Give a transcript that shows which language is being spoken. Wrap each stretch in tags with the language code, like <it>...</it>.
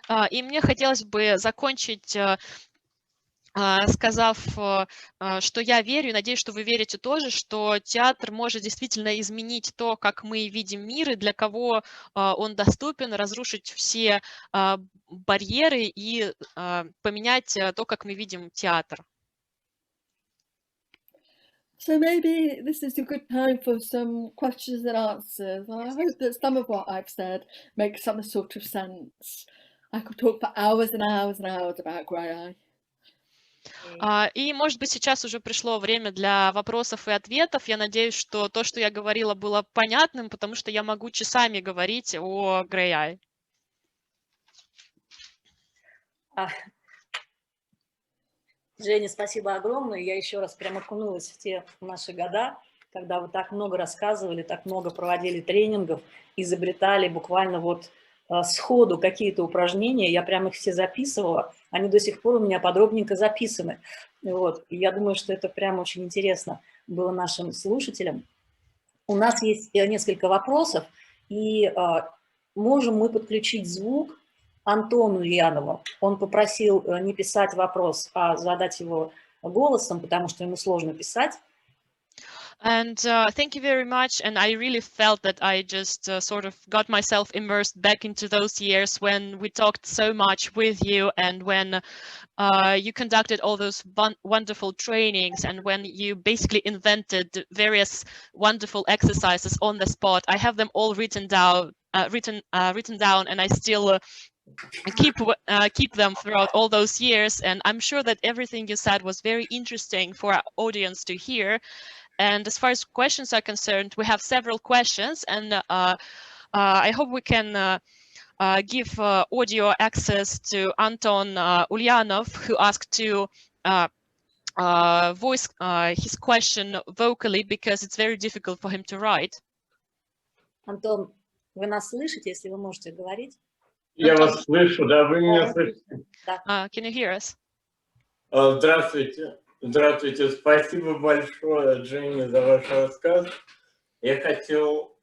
<ru>И мне хотелось бы закончить, сказав, что я верю, и надеюсь, что вы верите тоже, что театр может действительно изменить то, как мы видим мир, и для кого он доступен, разрушить все барьеры и поменять то, как мы видим театр.</ru> <en>So maybe this is a good time for some questions and answers. I hope that some of what I've said makes some sort of sense. I could talk for hours and hours and hours about Graeae.</en> <ru>И, может быть, сейчас уже пришло время для вопросов и ответов. Я надеюсь, что то, что я говорила, было понятным, потому что я могу часами говорить о Graeae. Женя, спасибо огромное. Я еще раз прям окунулась в те наши года, когда вы так много рассказывали, так много проводили тренингов, изобретали буквально вот сходу какие-то упражнения. Я прям их все записывала. Они до сих пор у меня подробненько записаны. Вот. И я думаю, что это прям очень интересно было нашим слушателям. У нас есть несколько вопросов, и можем мы подключить звук Антону Янову. Он попросил не писать вопрос, а задать его голосом, потому что ему сложно писать.</ru> <en>And thank you very much. And I really felt that I just sort of got myself immersed back into those years when we talked so much with you, and when you conducted all those wonderful trainings, and when you basically invented various wonderful exercises on the spot. I have them all written down, and I still keep them throughout all those years. And I'm sure that everything you said was very interesting for our audience to hear. And as far as questions are concerned, we have several questions, and I hope we can give audio access to Anton Ulyanov, who asked to voice his question vocally because it's very difficult for him to write.</en> <ru>Антон, вы нас слышите, если вы можете говорить? Я вас слышу, да, вы меня слышите?</ru> <en>Can you hear us?</en> <ru>Здравствуйте. Здравствуйте. Спасибо большое, Дженни, за ваш рассказ. Я хотел...</ru>